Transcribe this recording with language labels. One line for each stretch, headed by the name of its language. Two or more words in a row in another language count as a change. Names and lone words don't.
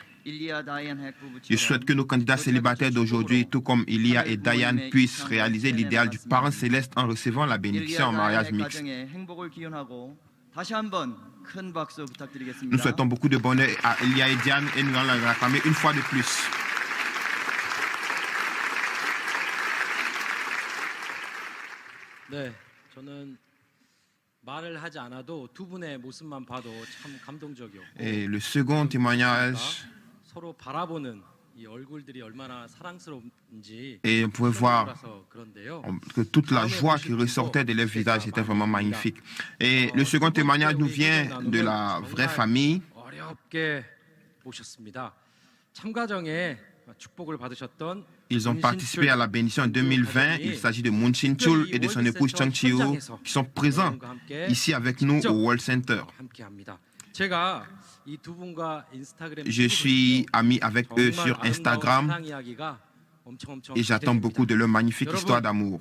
French: Je souhaite que nos candidats célibataires d'aujourd'hui, tout comme Ilia et Diane, puissent réaliser l'idéal du parent céleste en recevant la bénédiction en mariage mixte. Nous souhaitons beaucoup de bonheur à Ilia et Diane et nous allons les acclamer une fois de plus.
Korean: 네, 저는 말을 하지 않아도 두 분의 모습만 봐도 참 감동적이었고.
French: Et le second témoignage,
Korean: 서로 바라보는 이 얼굴들이 얼마나 사랑스러운지.
French: et on pouvait voir
Korean: 그런데요.
French: que toute la joie qui ressortait de leurs visages était vraiment magnifique. Et le second témoignage nous vient de la vraie famille.
Korean: 어렵게 모셨습니다. 참가정에 축복을 받으셨던
French: Ils ont participé à la bénédiction en 2020. Il s'agit de Moon Shin-chul et de son épouse Chang Chi-woo qui sont présents ici avec nous au World Center. Je suis ami avec eux sur Instagram et j'attends beaucoup de leur magnifique histoire d'amour.